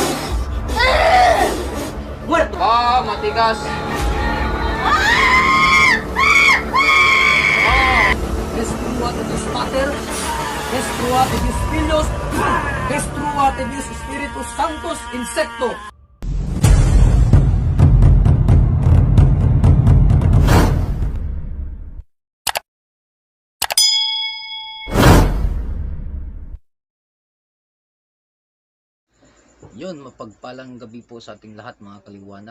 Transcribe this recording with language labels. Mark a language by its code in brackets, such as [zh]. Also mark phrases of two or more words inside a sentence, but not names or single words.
[tl] Muerto. Ah, matigas. [la] Destruate Dios Pater, destruate Dios Filios, destruate Dios Espíritus Santos, insecto. [tl] Yun, mapagpalang gabi po sa ating lahat mga kaliwanag.